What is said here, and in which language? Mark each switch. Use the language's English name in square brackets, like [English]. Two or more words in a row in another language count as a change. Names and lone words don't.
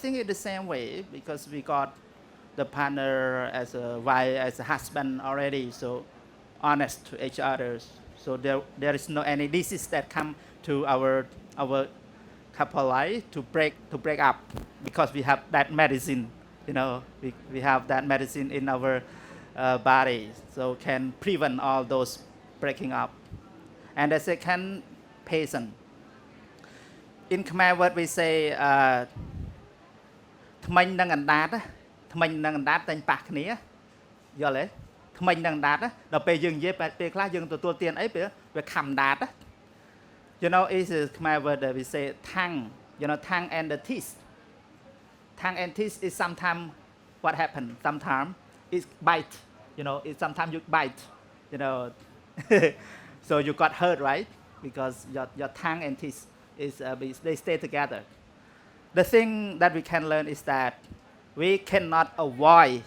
[English] think it's the same way because we got the partner as a wife as a husband already so honest to each other so there is no any disease that come to our couple life to break up because we have that medicine you know we have that medicine in our body so can prevent all those breaking up and the second patient in Khmer word we say [Khmer] ថ្មិញនឹងអណ្ដាតថ្មិញនឹងអណ្ដាតតែងប៉ះគ្នាយល់ទេថ្មិញនឹងអណ្ដាតដល់ពេលយើងនិយាយពេលខ្លះយើងទទួលទានអីពេលវាខំអណ្ដាត [English] you know is Khmer word that we say tongue you know tongue and the teeth is sometimes what happen sometimes it bite you know it sometimes you bite you know so you got hurt right because your tongue and teeth is they stay together the thing that we can learn is that we cannot avoid